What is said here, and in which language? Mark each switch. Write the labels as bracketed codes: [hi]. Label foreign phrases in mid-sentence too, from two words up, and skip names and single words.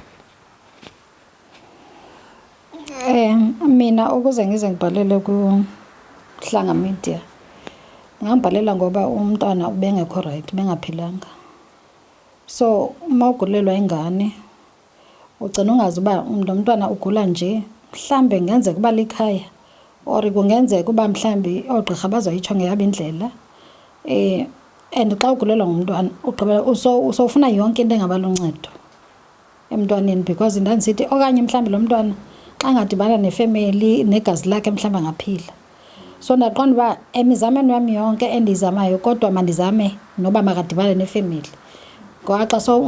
[zu] Mina ukuze ngize ngibhalele ku Hlanga Media ngambhalela ngoba umntwana ubengekho right bengaphilanga so uma ugulelwa ingane ugcina ungazi uba umntwana ugula nje mhlambe ngenzeka kuba likhaya or [xh] kungenzeka kuba mhlambe ogqirha bazoyitsho ngeyabo indlela and xa ugulelwa ngumntwana ugqibela usofuna yonke into engaba luncedo emntwaneni because ndandisithi okanye mhlambe lo mntwana xa ngadibana nefamily negazi lakhe mhlambe angaphila so ndaqonda uba emizameni wami yonke endizamayo kodwa mandizame noba makadibane nefamily ngoba xa so